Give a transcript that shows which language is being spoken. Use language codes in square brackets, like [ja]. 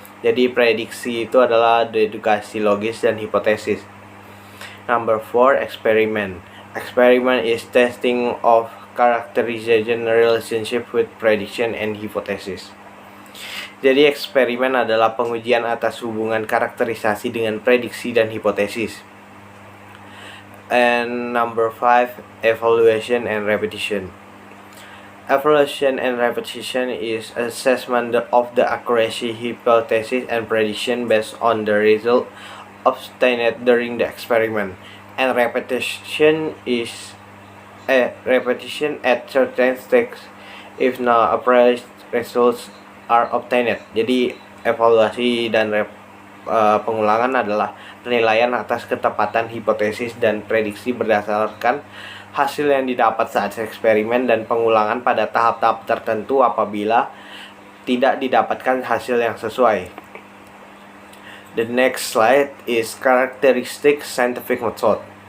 [id] Jadi prediksi itu adalah dedukasi logis dan hipotesis. [en] Number 4, experiment. Experiment is testing of characterization relationship with prediction and hypothesis. [id] Jadi eksperimen adalah pengujian atas hubungan karakterisasi dengan prediksi dan hipotesis. [en] And number 5, evaluation and repetition. Evaluation and repetition is assessment of the accuracy, hypothesis, and prediction based on the result obtained during the experiment. And repetition is repetition at certain stakes if no appraised results are obtained. [id] Jadi evaluasi dan pengulangan adalah penilaian atas ketepatan hipotesis dan prediksi berdasarkan hasil yang didapat saat eksperimen dan pengulangan pada tahap-tahap tertentu apabila tidak didapatkan hasil yang sesuai. [en] The next slide is characteristic scientific method.